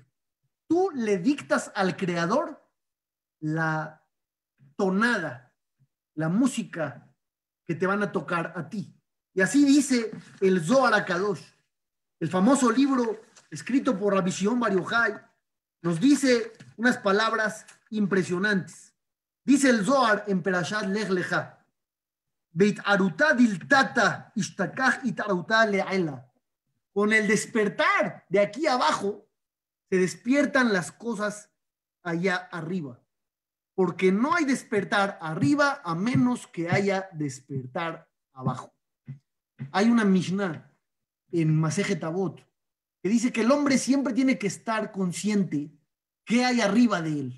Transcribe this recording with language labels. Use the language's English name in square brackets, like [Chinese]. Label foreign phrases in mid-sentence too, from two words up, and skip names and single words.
[Spanish] Tú le dictas al creador la tonada, la música que te van a tocar a ti. Y así dice el Zohar HaKadosh, el famoso libro escrito por Rabbi Shimon Bar Yochai, nos dice unas palabras impresionantes. Dice el Zohar en Perashat Lech Lecha, [Aramaic] באתערותא דלתתא אשתכח אתערותא לעילא. [Spanish] Con el despertar de aquí abajo, se despiertan las cosas allá arriba. Porque no hay despertar arriba a menos que haya despertar abajo. Hay una Mishnah en Masejet Avot que dice que el hombre siempre tiene que estar consciente qué hay arriba de él.